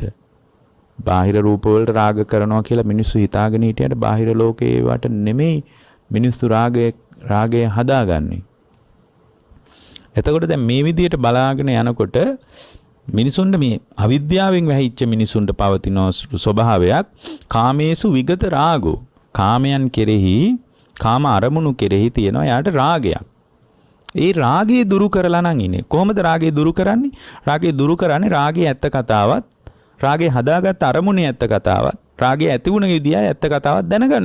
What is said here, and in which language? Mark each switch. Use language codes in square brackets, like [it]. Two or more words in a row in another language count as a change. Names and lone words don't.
[si] බාහිර රූප වලට රාග කරනවා කියලා මිනිස්සු හිතාගෙන හිටියට බාහිර ලෝකේ වට නෙමෙයි මිනිස්සු රාගය හදාගන්නේ. එතකොට දැන් මේ විදිහට බලාගෙන යනකොට මිනිසුන්ට මේ අවිද්‍යාවෙන් වැහිච්ච මිනිසුන්ට පවතින ස්වභාවයක් [pi] කාමේසු විගත රාගෝ. [si] කාමයන් කෙරෙහි කාම අරමුණු කෙරෙහි තියෙනවා යාට රාගයක්. ඒ රාගය දුරු කරලා නම් ඉන්නේ. කොහොමද රාගය දුරු කරන්නේ? රාගය දුරු කරන්නේ රාගයේ ඇත්ත කතාවත්, රාගය හදාගත්ත අරමුණේ ඇත්ත කතාවත්, රාගය ඇති වුණ විදිය ඇත්ත කතාවක් දැනගන්න.